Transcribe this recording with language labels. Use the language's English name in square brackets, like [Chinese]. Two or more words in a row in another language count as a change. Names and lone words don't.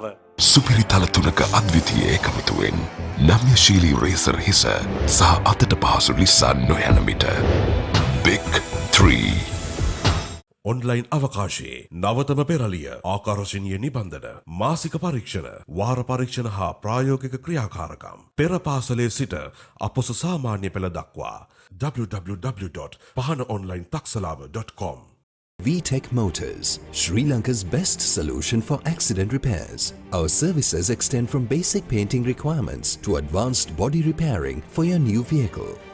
[Sinhala] සුපිරි තල තුනක අද්විතීය එකමුතුවෙන් නම්‍යශීලී රේසර් හිස සහ අතට පහසු ලිස්සන් නොයන මිට Big 3 ඔන්ලයින් අවකාශයේ නවතම පෙරලිය ආකර්ශනීය නිබන්ධන මාසික පරීක්ෂණ වාර පරීක්ෂණ හා ප්‍රායෝගික ක්‍රියාකාරකම් පෙර පාසලේ සිට අපොස සාමාන්‍ය පෙළ දක්වා www.pahanaonlinetaksalawa.com [English] VTech Motors, Sri Lanka's best solution for accident repairs. Our services extend from basic painting requirements to advanced body repairing for your new vehicle.